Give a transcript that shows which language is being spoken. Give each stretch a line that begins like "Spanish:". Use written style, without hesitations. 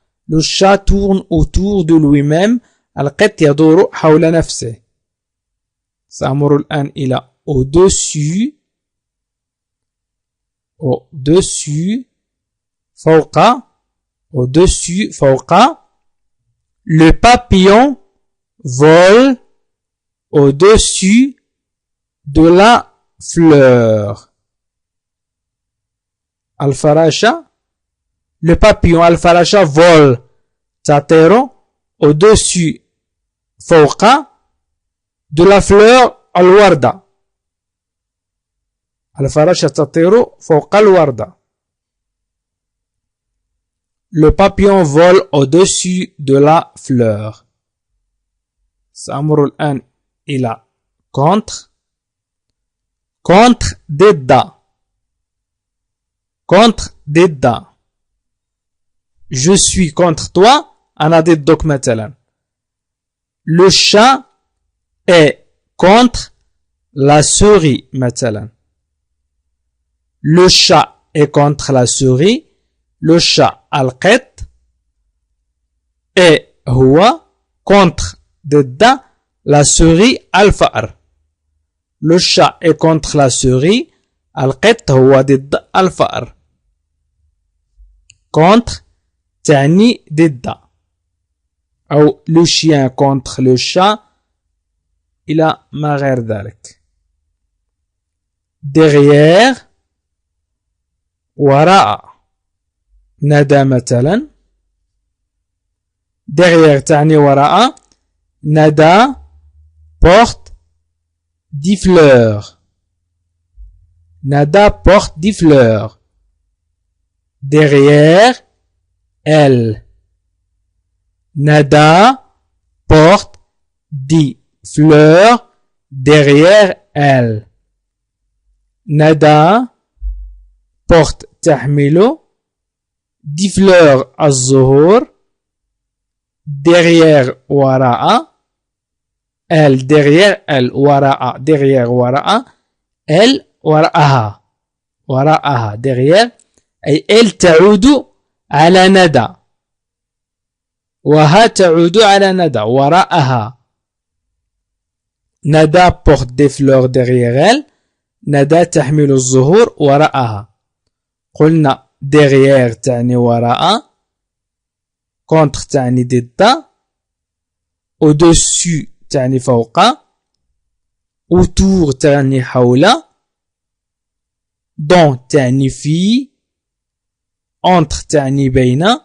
French: Le chat tourne autour de lui-même.
Arabic: القط يدور حول نفسه. سأمر الآن إلى au-dessus. au-dessus فوق. au-dessus فوق.
French: Le papillon vole au-dessus de la fleur.
Arabic: الفراشة.
French: Le papillon الفراشة vole تطير au-dessus فوق de la fleur الوردة.
Arabic: الفراشة تطير فوق الوردة.
French: Le papillon vole au-dessus de la fleur.
Arabic: سأمر الآن إلى contre. contre ضد.
French: contre
Arabic: ضد.
French: Je suis contre toi.
Arabic: أنا ضدك مثلا.
French: Le chat est contre la souris مثلا. Le chat est contre la souris. Le chat القط et هو contre ضد la souris الفأر. Le chat est contre la souris.
Arabic: القط هو ضد الفأر. contre تعني ضد. أو
French: le chien contre le chat
Arabic: إلى ما غير ذلك. derrière وراء. ندى مثلا. derrière تعني وراء.
French: ندى porte des fleurs. ندى porte des fleurs. derrière elle. ندى porte des fleurs derrière elle. ندى porte تحمل des fleurs الزهور derrière وراء. elle derrière elle وراء derrière وراء.
Arabic: elle وراءها. وراءها derrière أي elle تعود على ندى. وها تعود على ندى وراءها.
French: ندى porte des fleurs derrière elle.
Arabic: ندى تحمل الزهور وراءها. قلنا derrière تعني وراء. contre تعني ضد. au-dessus تعني فوق. autour تعني حول. dans تعني في. entre تعني بين.